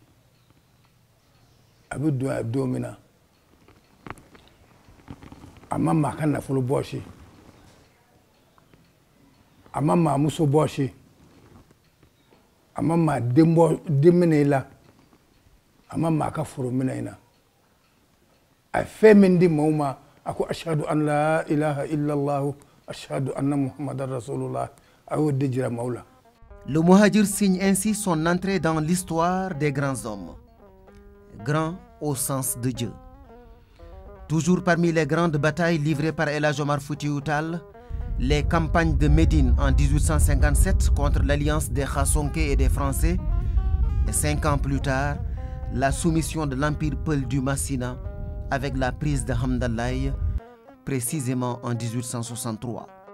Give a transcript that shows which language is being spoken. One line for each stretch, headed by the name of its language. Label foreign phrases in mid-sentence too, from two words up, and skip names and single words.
Bambara: A bɛ don a don min na, a ma maa ka nafolo bɔsi, a ma maa muso bɔsi, a ma maa den minɛ i la, a ma maa ka foro minɛ i la. A ye fɛn min di maaw ma, a ko
Arabic: أشهد أن لا إله إلا الله أشهد أن محمدا رسول الله,
Bambara: a y'o de jira maaw la.
French: Le Muhajir signe ainsi son entrée dans l'histoire des grands hommes. Grand au sens de Dieu. Toujours parmi les grandes batailles livrées par El Hadj Omar Foutiyou Tall, les campagnes de Médine en 1857 contre l'alliance des Khassonké et des Français, et 5 ans plus tard, la soumission de l'Empire Peul du Massina avec la prise de Hamdallaye, précisément en 1863.